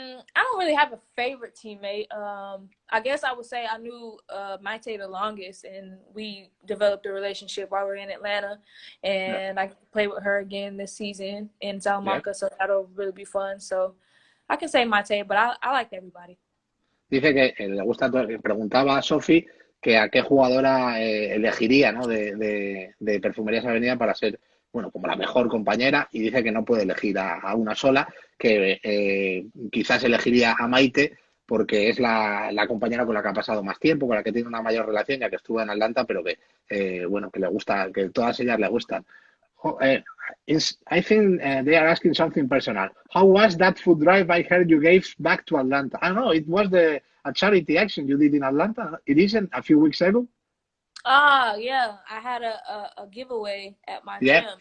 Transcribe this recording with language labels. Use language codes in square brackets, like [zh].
[en] I don't really have a favorite teammate. I guess I would say I knew Maite the longest, and we developed a relationship while we were in Atlanta, and I played with her again this season in Salamanca, so that'll really be fun. So I can say Maite, but I like everybody. [es] Dice que le gusta todo. Preguntaba a Sofi que a qué jugadora elegiría, ¿no? de Perfumerías Avenida para ser, bueno, como la mejor compañera, y dice que no puede elegir a una sola, que quizás elegiría a Maite porque es la compañera con la que ha pasado más tiempo, con la que tiene una mayor relación, ya que estuvo en Atlanta, pero que, bueno, que le gusta, que todas ellas le gustan. [en] I think they are asking something personal. How was that food drive I heard you gave back to Atlanta? I don't know, it was a charity action you did in Atlanta. It isn't a few weeks ago? Yeah, I had a giveaway at my gym.